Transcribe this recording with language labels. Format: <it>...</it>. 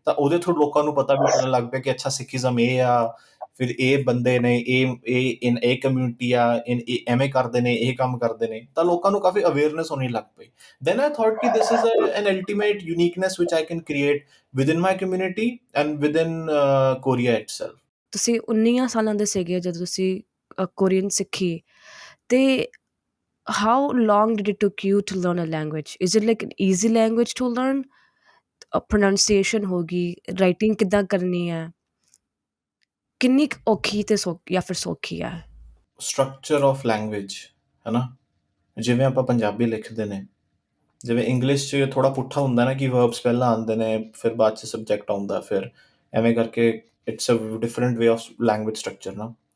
<pa>ਤਾਂ ਉਹਦੇ ਥਰੂ ਲੋਕਾਂ ਨੂੰ ਪਤਾ ਵੀ ਚੱਲਣ ਲੱਗ ਪਿਆ ਕਿ ਅੱਛਾ ਸਿੱਖੀਜ਼ਮ ਇਹ ਆ, ਫਿਰ ਇਹ ਬੰਦੇ ਨੇ, ਇਹ ਕਮਿਊਨਿਟੀ ਆ, ਐਵੇਂ ਕਰਦੇ ਨੇ, ਇਹ ਕੰਮ ਕਰਦੇ ਨੇ। ਤਾਂ ਲੋਕਾਂ ਨੂੰ ਕਾਫੀ ਅਵੇਅਰਨੈਸ ਹੋਣੀ ਲੱਗ ਪਈ।</pa> <en>Then I thought ਕਿ this is an ultimate uniqueness which I can create within my community and within Korea itself.</en> <pa>ਤੁਸੀਂ 19 ਸਾਲਾਂ ਦੇ ਸੀਗੇ ਜਦੋਂ ਤੁਸੀਂ ਕੋਰੀਅਨ ਸਿੱਖੀ, ਤੇ</pa> <en>how long did it took you to learn a language? Is it like an easy language to learn?</en> <pa>Pronunciation ਹੋਗੀ, writing ਕਿੱਦਾਂ ਕਰਨੀ ਹੈ, ਕਿੰਨੀ ਕੁ ਔਖੀ ਤੇ ਜਾਂ ਫਿਰ ਸੌਖੀ ਹੈ? ਸਟਰਕਚਰ ਆਫ ਲੈਂਗੁਏਜ ਹੈ ਨਾ, ਜਿਵੇਂ ਆਪਾਂ ਪੰਜਾਬੀ ਲਿਖਦੇ ਨੇ, ਜਿਵੇਂ ਇੰਗਲਿਸ਼ 'ਚ ਥੋੜ੍ਹਾ ਪੁੱਠਾ ਹੁੰਦਾ ਨਾ ਕਿ ਵਰਬਸ ਪਹਿਲਾਂ ਆਉਂਦੇ ਨੇ, ਫਿਰ ਬਾਅਦ 'ਚ ਸਬਜੈਕਟ ਆਉਂਦਾ, ਫਿਰ ਐਵੇਂ ਕਰਕੇ</pa> <en>it's a different way of language structure</en> <pa>ਨਾ।</pa>